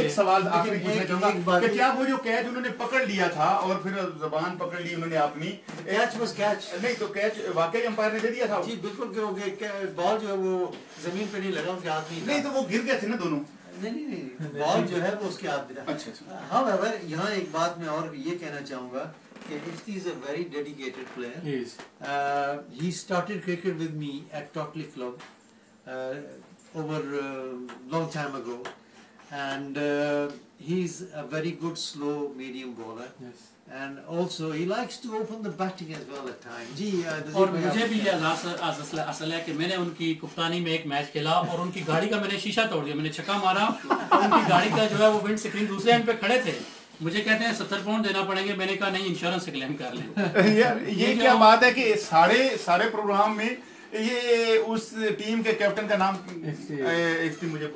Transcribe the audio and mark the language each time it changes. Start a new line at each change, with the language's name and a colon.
Hindi: एक सवाल आखिरी पूछना चाहूंगा कि क्या वो जो कैच उन्होंने पकड़ लिया था और फिर जबान पकड़ ली उन्होंने अपनी, कैच नहीं तो कैच वाकई अंपायर ने दे दिया था? जी बिल्कुल, क्योंकि बॉल जो है वो जमीन पे नहीं लगा, उसके हाथ में नहीं, तो वो गिर गए थे ना दोनों? नहीं, बॉल जो है वो उसके हाथ में था। अच्छा। हाँ, यहाँ एक बात मैं और ये कहना चाहूंगा कि
English: Ifti is a very dedicated player. He started cricket with me at Tottley Club over long time ago, and he's a very good slow medium bowler. Yes. And also he likes to open the batting as well at times.
Hindi: जी, और मुझे भी ये असल है कि मैंने उनकी कप्तानी में एक मैच खेला और उनकी गाड़ी का मैंने शीशा तोड़ दिया, मैंने छक्का मारा और उनकी गाड़ी का जो है वो विंड स्क्रीन दूसरे एंड पे खड़े थे। मुझे कहते हैं 70 पाउंड देना पड़ेंगे, मैंने कहा नहीं, इंश्योरेंस से क्लेम कर लें। यार ये क्या बात है कि सारे प्रोग्राम में ये उस टीम के कैप्टन का नाम इफ्ती मुझे